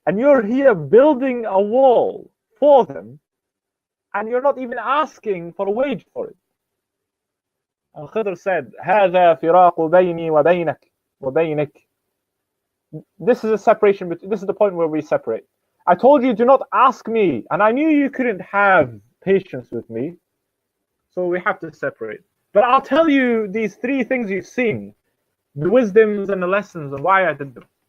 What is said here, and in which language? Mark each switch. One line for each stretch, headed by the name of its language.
English: And you're here building a wall for them, and you're not even asking for a wage for it. And Khidr said,
Arabic: هذا فراق بيني وبينك.
English: This is a separation. This is the point where we separate. I told you, do not ask me, and I knew you couldn't have patience with me, so we have to separate. But I'll tell you these 3 things you've seen, the wisdoms and the lessons and why I did them.